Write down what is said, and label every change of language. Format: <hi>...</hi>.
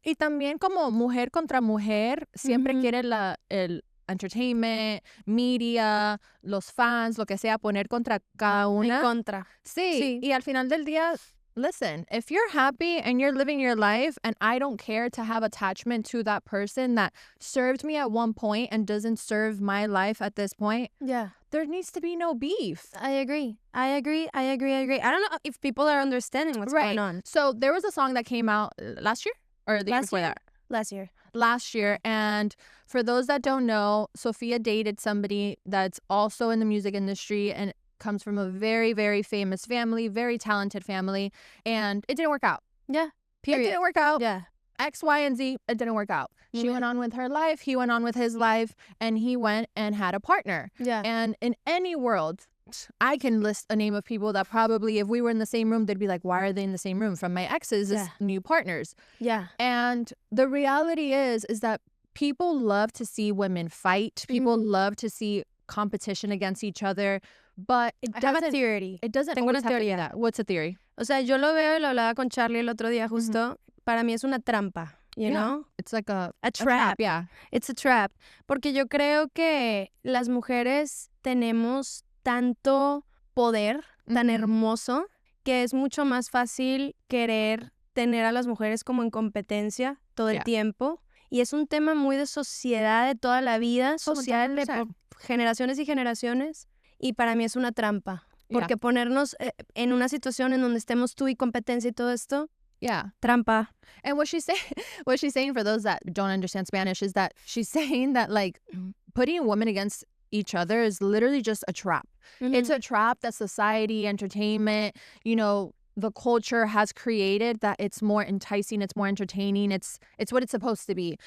<es>Y también como mujer contra mujer, siempre quiere el entertainment, media, los fans, lo que sea, poner contra cada una. En contra. Sí. Y al final del día,</es> <en>listen, if you're happy and you're living your life and I don't care to have attachment to that person that served me at one point and doesn't serve my life at this point, there needs to be no beef. I agree. I don't know if people are understanding what's going on. So there was a song that came out last year or the year before that? Last year. And for those that don't know, Sofia dated somebody that's also in the music industry and comes from a very, very famous family, very talented family. And it didn't work out. Yeah. Period. It didn't work out. Yeah. X, Y, and Z, it didn't work out. She went on with her life. He went on with his life. And he went and had a partner. Yeah. And in any world, I can list a name of people that probably, if we were in the same room, they'd be like, why are they in the same room? From my exes, new partners. Yeah. And the reality is that people love to see women fight. People love to see competition against each other. But it doesn't. I have a theory. It doesn't.</en> <es>Tengo una teoría.</es> <en>What's a theory?</en> <es>O sea, yo lo veo y lo hablaba con Charlie el otro día justo. Para mí es una trampa.</es> <en>You know? It's like a trap. Yeah. It's a trap.</en> <es>Porque yo creo que las mujeres tenemos tanto poder, tan hermoso, que es mucho más fácil querer tener a las mujeres como en competencia todo el tiempo. Y es un tema muy de sociedad, de toda la vida social, de generaciones y generaciones. Y para mí es una trampa. Porque ponernos en una situación en donde estemos tú y competencia y todo esto, trampa.</es> <en>And what she's saying for those that don't understand Spanish is that she's saying that like putting women against each other is literally just a trap. It's a trap that society, entertainment, the culture has created, that it's more enticing, it's more entertaining, it's what it's supposed to be.</en>